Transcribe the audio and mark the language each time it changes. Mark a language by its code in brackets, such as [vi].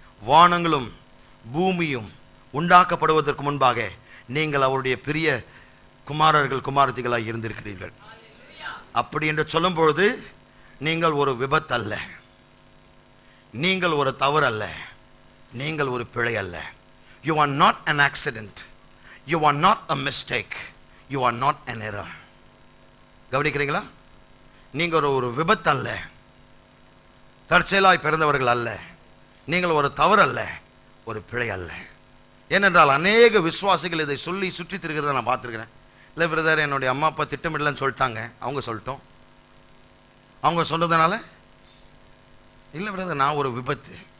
[ta] வானங்களும் பூமியும் உண்டாக்கப்படுவதற்கு முன்பாக நீங்கள் அவருடைய பெரிய குமாரர்கள் குமாரத்திகளாக இருந்திருக்கிறீர்கள். அப்படி என்று சொல்லும் பொழுது நீங்கள் ஒரு விபத்து அல்ல, நீங்கள் ஒரு தவறு அல்ல, நீங்கள் ஒரு பிழை அல்ல. [en] You are not an accident, you are not a mistake, you are not an error. [ta] கவனிக்கிறீங்களா? நீங்கள் ஒரு விபத்து அல்ல, தற்செயலாய் பிறந்தவர்கள் அல்ல, நீங்கள் ஒரு தவறு அல்ல, ஒரு பிழை அல்ல. ஏனென்றால் அநேக விசுவாசிகள் இதை சொல்லி சுற்றி திருக்கிறத நான் பார்த்துருக்கிறேன். இல்லை பிரதர், என்னுடைய அம்மா அப்பா திட்டமிடலன்னு சொல்லிட்டாங்க, அவங்க சொல்லட்டும், அவங்க சொன்னதுனால இல்லை பிரதர் நான் ஒரு விபத்து.